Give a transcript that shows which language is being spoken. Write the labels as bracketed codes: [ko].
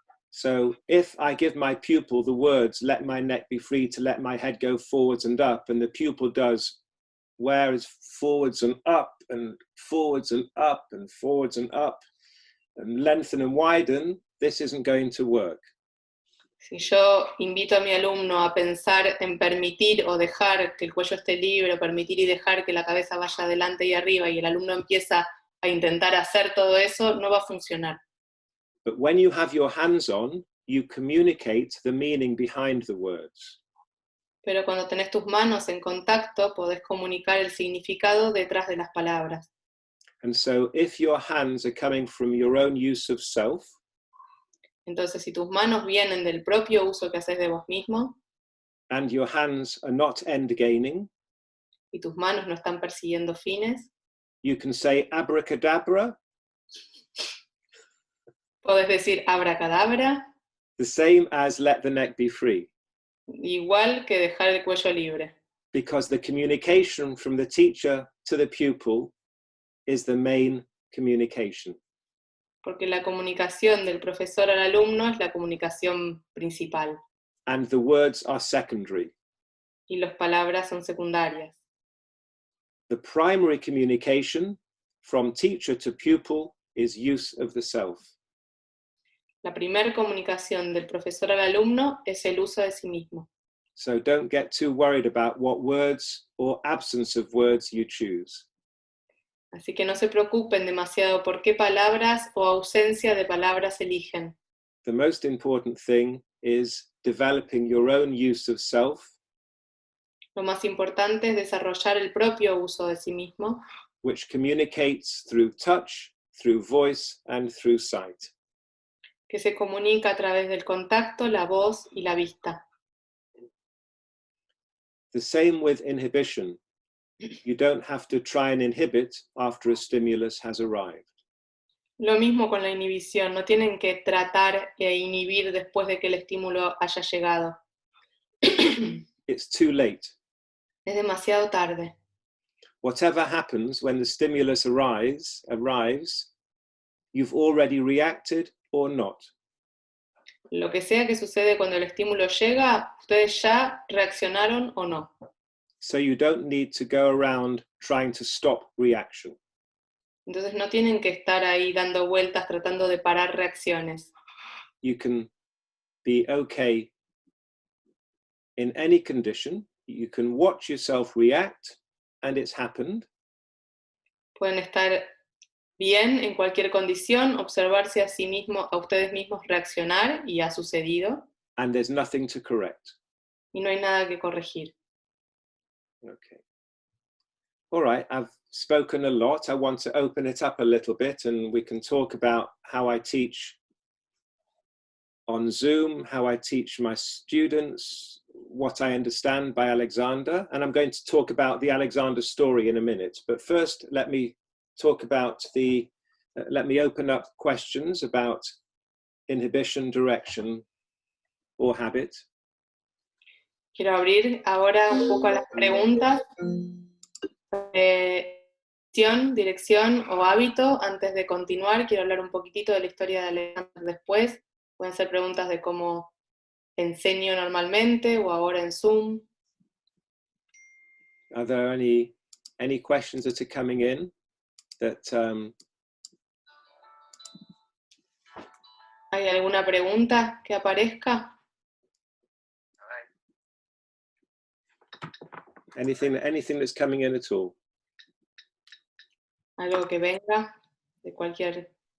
[en] So if I give my pupil the words let my neck be free to let my head go forwards and up, and the pupil does where is forwards and up and forwards and up and forwards and up and lengthen and widen, this isn't going to work. [es] Si yo invito a mi alumno a pensar en permitir o dejar que el cuello esté libre, o permitir y dejar que la cabeza vaya adelante y arriba, y el alumno empieza a intentar hacer todo eso, no va a funcionar. [en] But when you have your hands on, you communicate the meaning behind the words. [es] Pero cuando tenés tus manos en contacto, podés comunicar el significado detrás de las palabras. [en] And so if your hands are coming from your own use of self, [es] Entonces, si tus manos vienen del propio uso que haces de vos mismo, [en] and your hands are not end-gaining, [es] y tus manos no están persiguiendo fines, [en] you can say abracadabra, [es] podés decir abracadabra, [en] the same as let the neck be free, [es] igual que dejar el cuello libre. [en] because the communication from the teacher to the pupil is the main communication. [es] Porque la comunicación del profesor al alumno es la comunicación principal, [en] And the words are secondary. [es] y las palabras son secundarias. [en] The primary communication from teacher to pupil is use of the self. [es] La primera comunicación del profesor al alumno es el uso de sí mismo. [en] So don't get too worried about what words or absence of words you choose. [es] Así que no se preocupen demasiado por qué palabras o ausencia de palabras eligen. [en] The most important thing is developing your own use of self, [es] Lo más importante es desarrollar el propio uso de sí mismo, [en] which communicates through touch, through voice, and through sight. [es] que se comunica a través del contacto, la voz y la vista. [en] The same with inhibition. You don't have to try and inhibit after a stimulus has arrived. [es] Lo mismo con la inhibición, no tienen que tratar e inhibir después de que el estímulo haya llegado. [en] It's too late. [es] Es demasiado tarde. [en] Whatever happens when the stimulus arrives, you've already reacted or not. [es] Lo que sea que sucede cuando el estímulo llega, ustedes ya reaccionaron o no. [en] So you don't need to go around trying to stop reaction. [es] Entonces no tienen que estar ahí dando vueltas tratando de parar reacciones. [en] You can be okay in any condition. You can watch yourself react, and it's happened. [es] Pueden estar bien en cualquier condición, observarse a sí mismos, a ustedes mismos reaccionar, y ha sucedido, [en] And there's nothing to correct. [es] y no hay nada que corregir. [en] Okay. All right, I've spoken a lot. I want to open it up a little bit, and we can talk about how I teach on Zoom, how I teach my students, what I understand by Alexander, and I'm going to talk about the Alexander story in a minute. But first, let me talk about let me open up questions about inhibition, direction, or habit. [es] Quiero abrir ahora un poco a las preguntas de dirección o hábito. Antes de continuar, quiero hablar un poquitito de la historia de Alexander después. Pueden ser preguntas de cómo enseño normalmente o ahora en Zoom. [en] Are there any questions that are coming in that [es] ¿Hay alguna pregunta que aparezca? [en] anything that's coming in at all? [es] Algo que venga de cualquier...